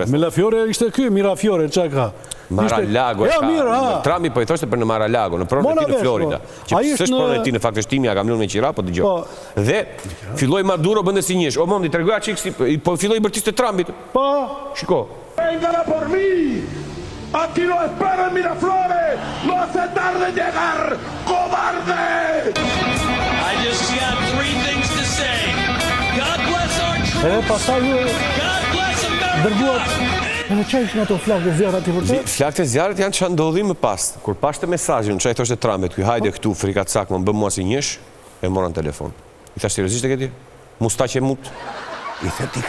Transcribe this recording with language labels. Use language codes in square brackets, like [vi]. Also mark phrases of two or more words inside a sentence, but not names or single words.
[sq] Melafiore ishte ky, Mirafiore, çka ka? Mar-a-Lago e ka. Trumpi po i thoshte për në Mar-a-Lago, në pronën e tij në Florida. Që s'është pronën e tij në fakt është timja, kam lënë me qira, po dëgjoj. Dhe filloi Maduro bënte si njësh. O mondi tregoja çik si po filloi bërtiste Trumpit. Po, shiko. [es] Vengan por mí. Aquí lo espero en Miraflores. No hace tarde llegar, cobarde. [en] I just got 3 things to say. God bless our troops. [sq] Edhe pastaj [en] God bless America. [sq] dërguat. Në çaj ishin ato flakë zjarrat i vërtet? Flakët e zjarrit janë çfarë ndodhi më pas. Kur pashte mesazhin, çaj thoshte Trumpit, ky hajde këtu frikacak, më bën mua si njësh, e morën telefon. I thash seriozisht e ke ti? Mustaqe mut. I the ti.